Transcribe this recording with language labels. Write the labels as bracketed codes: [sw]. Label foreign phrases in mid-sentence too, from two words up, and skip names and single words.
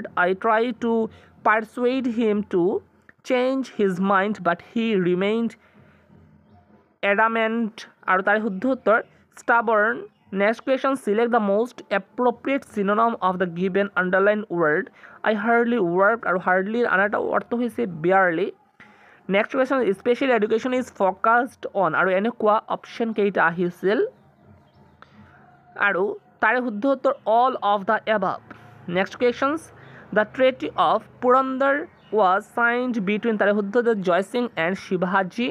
[en] I try to persuade him to change his mind but he remained adamant. [bn] আর তার শুদ্ধ উত্তর, [en] stubborn. Next question, select the most appropriate synonym of the given underlined word. I hardly worked. [bn] আর hardly আনাটা অর্থ হইছে barely. [en] Next question, special education is focused on, [as] আৰু এনেকুৱা অপশ্যন কেইটা আহিছিল, আৰু তাৰে শুদ্ধ উত্তৰ [en] all of the above. Next questions, the treaty of Purandar was signed between, [as] তাৰে শুদ্ধ উত্তৰ [en] Jai Singh and Shivaji.